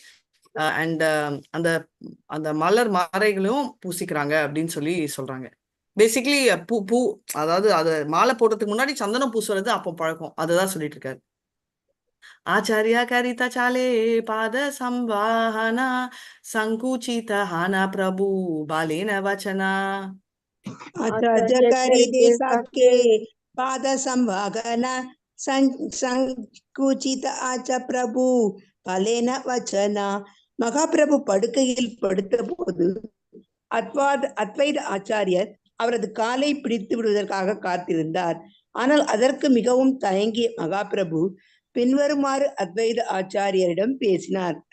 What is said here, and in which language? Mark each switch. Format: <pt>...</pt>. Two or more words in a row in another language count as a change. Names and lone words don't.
<ta>அண்ட் அந்த அந்த மலர் மாலைகளும் பூசிக்கிறாங்க அப்படின்னு சொல்லி சொல்றாங்க. பேசிக்கலி பூ பூ அதாவது அது மாலை போடுறதுக்கு முன்னாடி சந்தனம் பூசுறது அப்போ பழக்கம், அதுதான் சொல்லிட்டு இருக்காரு.</ta> <bn>আচার্য করিত চাহে পাদ সংবাহন সঙ্কুচিত হঞা প্রভু বলেন বচন. আচার্য করিতে চাহে পাদ সংবাহন সঙ্কুচিত হঞা প্রভু বলেন বচন.</bn> <ta>மகாபிரபு படுக்கையில் படுத்த போது அத்வைத ஆச்சாரியர் அவரது காலை பிடித்து விடுவதற்காக காத்திருந்தார். ஆனால் அதற்கு மிகவும் தயங்கிய மகாபிரபு பின்வருமாறு அத்வைத ஆச்சாரியரிடம் பேசினார்.</ta>